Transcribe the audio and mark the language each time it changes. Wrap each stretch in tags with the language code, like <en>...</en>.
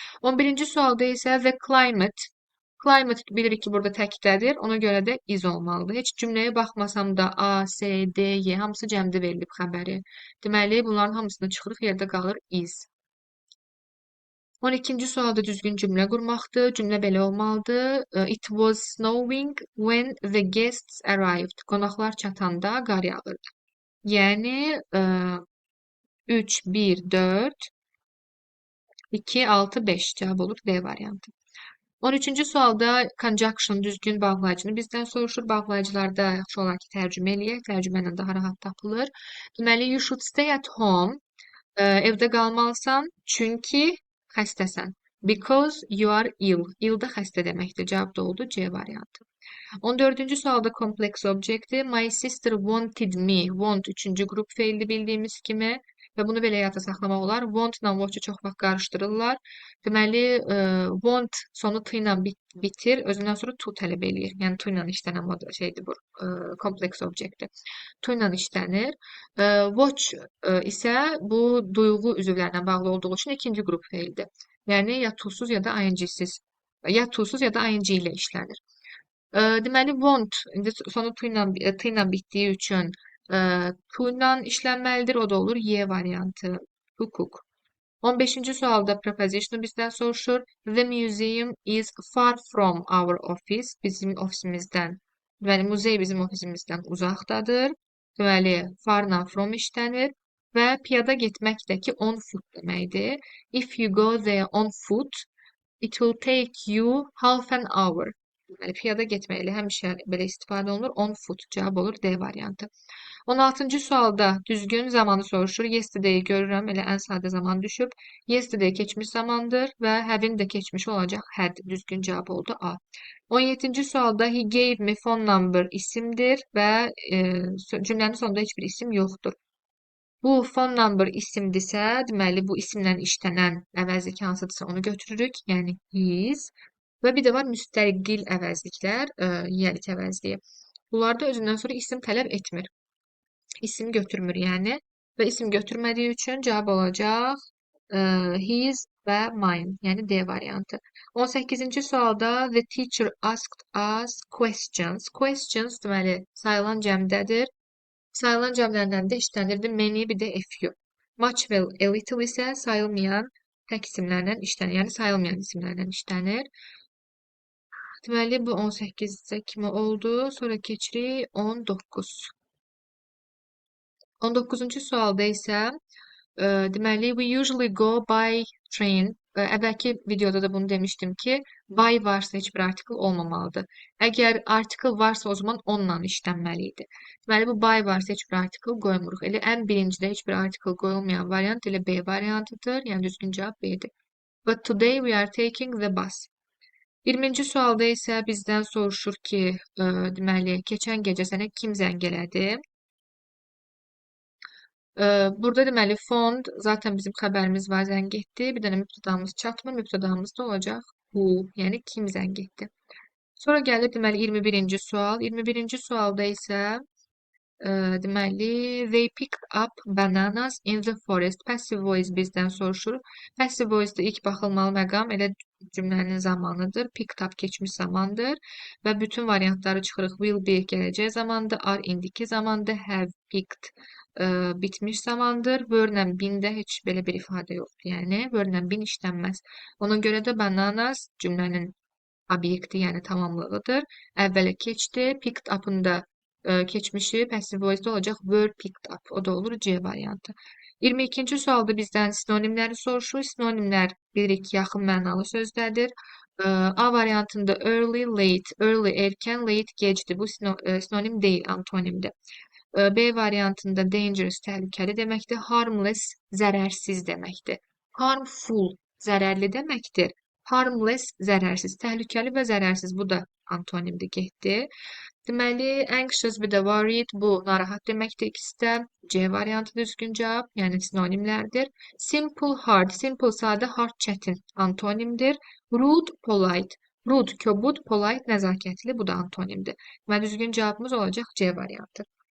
<az>11-ci sualda isə</az> <en>the climate.</en> <az>Climate bilirik ki, burada təkdədir. Ona görə də is olmalıdır. Heç cümləyə baxmasam da A, S, D, Y hamısı cəmdə verilib xəbəri. Deməli, bunların hamısını çıxırıq, yerdə qalır is. 12-ci sualda düzgün cümlə qurmaqdır. Cümlə belə olmalıdır.</az> <en>It was snowing when the guests arrived.</en> <az>Qonaqlar çatanda qar yağırdı. Yəni 3, 1, 4, 2, 6, 5 cavab olur D variantı. 13-cü sualda conjunction düzgün bağlayıcını bizdən soruşur. Bağlayıcılarda yaxşı olar ki, tərcümə eləyək. Tərcümə ilə daha rahat tapılır. Deməli,</az> <en>you should stay at home.</en> <az>Evdə qalmalısan, çünki xəstəsən.</az> <en>Because you are ill. Ill</en> <az>da xəstə deməkdir. Cavab da oldu C variantı. 14-cü sualda complex objectdir.</az> <en>My sister wanted me.</en> <az>Want 3-cü qrup feildir bildiyimiz kimi. Və bunu belə yadda saxlamaq olar. Want-la watch-u çox vaxt qarışdırırlar. Deməli, want sonu to ilə bitir, özündən sonra to tələb eləyir. Yəni to ilə işlənən şeydir bu, complex objectdir. To ilə işlənir. Watch isə bu duyğu üzvlərinə bağlı olduğu üçün ikinci qrup feildir. Yəni ya to-suz ya da ing-siz. Ya to-suz ya da ing ilə işlənir. Deməli, want indi sonu to ilə bitdiyi üçün to ilə işlənməlidir. O da olur Y variantı.</az> <en>To cook.</en> <az>15-ci sualda preposition bizdən soruşur.</az> <en>The museum is far from our office.</en> <az>Bizim ofisimizdən. Deməli, muzey bizim ofisimizdən uzaqdadır. Deməli, farla from işlənir. Və piyada getmək də ki, on foot deməkdir.</az> <en>If you go there on foot, it will take you half an hour.</en> <az>Deməli, piyada getməklə həmişə belə istifadə olunur. On foot cavab olur D variantı. 16-cı sualda düzgün zamanı soruşur. Yesterday görürəm, elə ən sadə zaman düşüb. Yesterday keçmiş zamandır və having də keçmiş olacaq. Had düzgün cavab oldu A. 17-ci sualda</az> <en>he gave me phone number</en> <az>isimdir və cümlənin sonunda heç bir isim yoxdur. Bu phone number isimdirsə, deməli bu isimlə işlənən əvəzlik hansıdırsa onu götürürük. Yəni his. Və bir də var müstəqil əvəzliklər, yiyəlik əvəzliyi. Bunlarda özündən sonra isim tələb etmir. İsim götürmür yəni. Və isim götürmədiyi üçün cavab olacaq his və mine. Yəni D variantı. 18-ci sualda</az> <en>the teacher asked us questions.</en> <az>Questions deməli sayılan cəmdədir. Sayılan cəmlərdən də işlənirdi many, bir də a few. Much və a little isə sayılmayan tək isimlərlə işlənir. Yəni sayılmayan isimlərlə işlənir. Deməli, bu 18-də kimi oldu. Sonra keçirik 19. 19-cu sualda isə deməli,</az> <en>we usually go by train.</en> <az>Əvvəlki videoda da bunu demişdim ki, by varsa heç bir article olmamalıdır. Əgər article varsa o zaman onunla işlənməli idi. Deməli, bu by varsa heç bir article qoymuruq. Elə ən birincidə heç bir article qoyulmayan variant elə B variantıdır. Yəni düzgün cavab B-dir.</az> <en>But today we are taking the bus.</en> <az>20-ci sualda isə bizdən soruşur ki, deməli, keçən gecə sənə kim zəng elədi? Burada deməli fond zaten bizim xəbərimiz var zəng etdi. Bir dənə mübtədamız çatmır. Mübtədamız da olacaq who, yəni kim zəng etdi. Sonra gəlir deməli 21-ci sual. 21-ci sualda isə deməli</az> <en>they picked up bananas in the forest.</en> <az>Passive voice bizdən soruşur. Passive voice-da ilk baxılmalı məqam elə cümlənin zamanıdır. Picked up keçmiş zamandır və bütün variantları çıxırıq. Will be gələcək zamandır, are indiki zamandır, have picked bitmiş zamandır. Were-lə been-də heç belə bir ifadə yoxdur. Yəni were-lə been işlənməz. Ona görə də bananas cümlənin obyekti, yəni tamamlığıdır. Əvvələ keçdi. Picked up-ın da keçmişi passive voice-da olacaq were picked up. O da olur C variantı. 22-ci sualda bizdən sinonimləri soruşur. Sinonimlər bilirik ki, yaxın mənalı sözdədir. A variantında early, late. Early erkən, late gecdir. Bu sinonim deyil, antonimdir. B variantında dangerous təhlükəli deməkdir. Harmless zərərsiz deməkdir. Harmful zərərli deməkdir. Harmless zərərsiz, təhlükəli və zərərsiz bu da antonimdir, getdi. Deməli, anxious bir də worried bu narahat deməkdir ikisi də. C variantı düzgün cavab, yəni sinonimlərdir. Simple, hard. Simple sadə, hard çətin antonimdir. Rude, polite. Rude kobud, polite nəzakətli bu da antonimdir. Və düzgün cavabımız olacaq C variantı.</az>